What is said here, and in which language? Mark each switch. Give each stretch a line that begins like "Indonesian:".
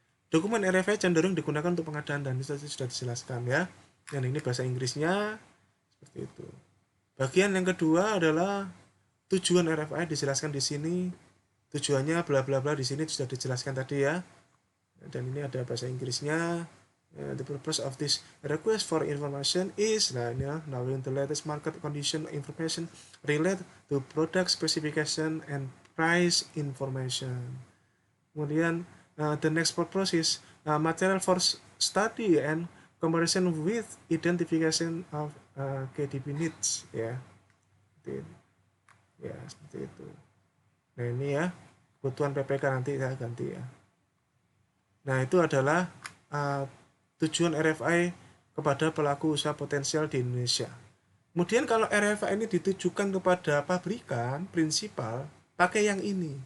Indonesian: Dokumen RFI cenderung digunakan untuk pengadaan dan itu sudah dijelaskan ya. Dan ini bahasa Inggrisnya seperti itu. Bagian yang kedua adalah tujuan RFI dijelaskan di sini. Tujuannya bla bla bla di sini sudah dijelaskan tadi ya. Dan ini ada bahasa Inggrisnya.
English: The purpose of this request for information is knowing the latest market condition information related to product specification and price information.
Indonesian: Kemudian
English: the next purpose is material for study and comparison with identification of KDP needs ya.
Indonesian: Ya seperti itu. Nah ini ya kebutuhan PPK, nanti saya ganti ya. Nah itu adalah tujuan RFI kepada pelaku usaha potensial di Indonesia. Kemudian kalau RFI ini ditujukan kepada pabrikan, prinsipal, pakai yang ini.